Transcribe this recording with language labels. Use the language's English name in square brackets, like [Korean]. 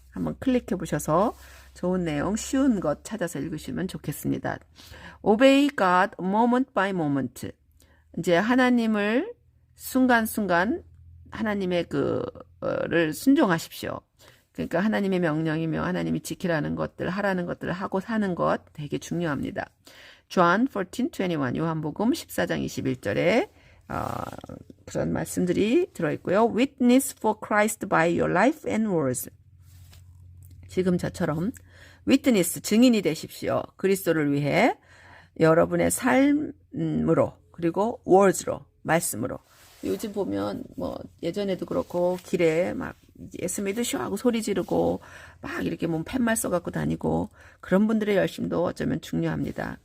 [Korean] 한번 클릭해 보셔서 좋은 내용, 쉬운 것 찾아서 읽으시면 좋겠습니다. [English] Obey God moment by moment. [Korean] 이제 하나님을 순간순간 하나님의 그를 순종하십시오. 그러니까 하나님의 명령이며 하나님이 지키라는 것들, 하라는 것들을 하고 사는 것 되게 중요합니다. John 14:21 요한복음 14장 21절에 그런 말씀들이 들어있고요. [English] Witness for Christ by your life and words. [Korean] 지금 저처럼 witness, 증인이 되십시오. 그리스도를 위해 여러분의 삶으로 그리고 words로, 말씀으로. 요즘 보면 뭐 예전에도 그렇고 길에 막 예수 믿으시오 하고 소리 지르고 막 이렇게 몸 팻말 써갖고 다니고 그런 분들의 열심도 어쩌면 중요합니다.